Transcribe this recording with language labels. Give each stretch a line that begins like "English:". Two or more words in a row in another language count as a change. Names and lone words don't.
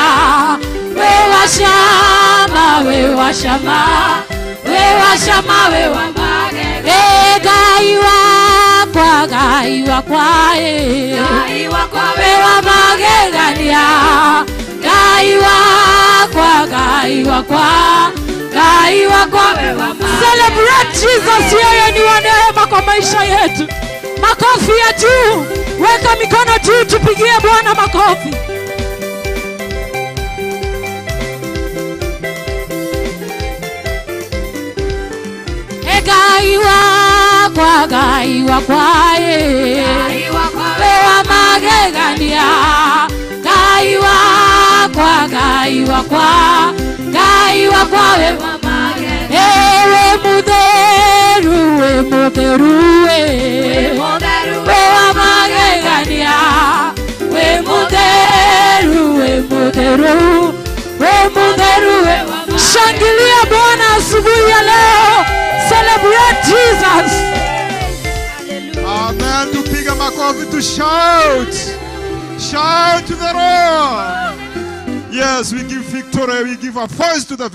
Kikuyu: We washama, we washama, we washama we wa magegania. Ngai wakwa, ngai wakwa, ngai wakwa we wa magegania. wakwa, Ngai wakwa.
English: Celebrate Jesus,
Swahili: yeye ni wa neema kwa maisha yetu. Makofi ya juu, weka mikono juu, tupigie Bwana makofi.
Kikuyu: Ngai wakwa, Ngai wakwa, wewa magegania. Ngai wakwa, Ngai wakwa, Ngai wakwa, wewa magegania. We mutheru, we mutheru, wewa magegania. We mutheru, we mutheru, we mutheru, wewa magegania.
Swahili: Shangilia Bwana asubuhi ya leo.
English: Celebrate Jesus.
Swahili: Amen. Tupiga makofi,
English: to shout. Shout to the Lord. Yes, we give victory. We give a voice to the